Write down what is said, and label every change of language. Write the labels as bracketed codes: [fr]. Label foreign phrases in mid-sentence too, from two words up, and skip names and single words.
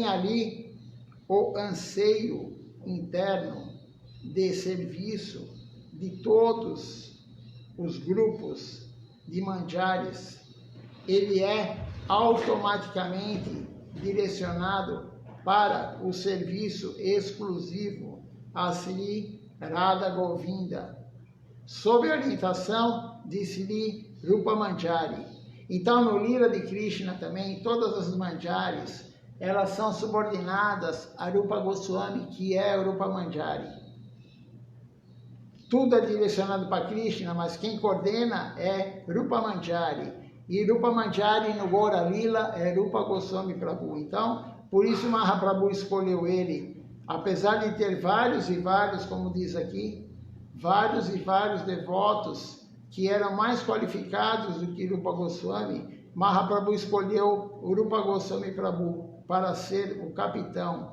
[pt] ali o anseio interno de serviço de todos os grupos de manjares, ele é automaticamente direcionado para o serviço exclusivo a Sri Radha Govinda, sob a orientação de Sri Rupa Manjari. Então, no Lila de Krishna também, todas as manjares, elas são subordinadas a Rupa Goswami, que é Rupa Manjari. Tudo é direcionado para Krishna, mas quem coordena é Rupa Manjari. E Rupa Manjari no Gaura Lila é Rupa Goswami Prabhu. Então, por isso Mahaprabhu escolheu ele. Apesar de ter vários e vários, como diz aqui, vários e vários devotos que eram mais qualificados do que Rupa Goswami, Mahaprabhu escolheu o Rupa Goswami Prabhu para ser o capitão.